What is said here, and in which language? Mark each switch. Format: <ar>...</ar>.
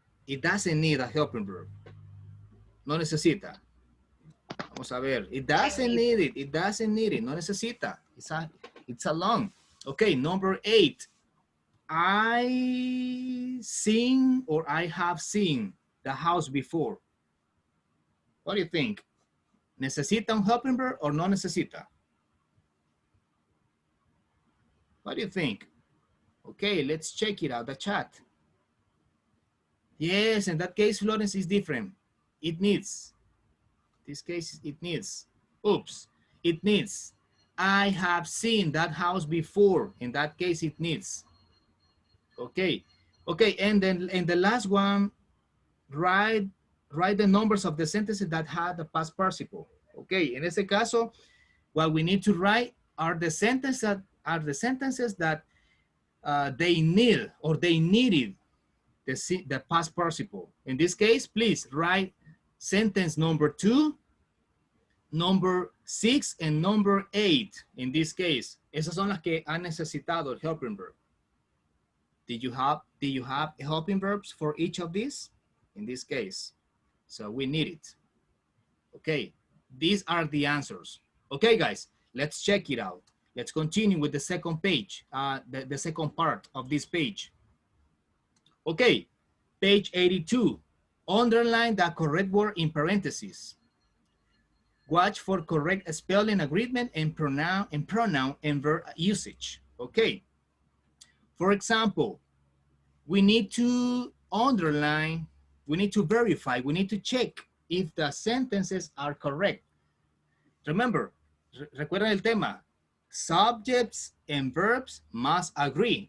<en>It doesn't need a helping verb.</en> <es>No necesita. Vamos a ver.</es> <en>It doesn't need it. It doesn't need it.</en> <es>No necesita.</es> <en>It's alone. Okay, number 8. I seen or I have seen the house before. What do you think?</en> <es>¿Necesita un</es> <en>helping verb or</en> <es>no necesita?</es> <en>What do you think? Okay, let's check it out, the chat. Yes, in that case, Florence is different. It needs. This case, it needs. Oops, it needs. I have seen that house before. In that case, it needs. Okay, okay, and then in the last one, write the numbers of the sentences that had the past participle. Okay, in</en> <es>este caso,</es> <en>what we need to write are the sentences that they need or they needed the past participle. In this case, please write sentence number 2, number 6, and number 8. In this case,</en> <es>esas son las que han necesitado el helping verb.</es> <en>Did you have helping verbs for each of these? In this case, so we need it. Okay, these are the answers. Okay, guys, let's check it out. Let's continue with the second page, the second part of this page. Okay, page 82. Underline the correct word in parentheses. Watch for correct spelling agreement and pronoun and verb usage. Okay. For example, we need to underline, we need to verify, we need to check if the sentences are correct. Remember,</en> <es>recuerden el tema.</es> <en>Subjects and verbs must agree.</en>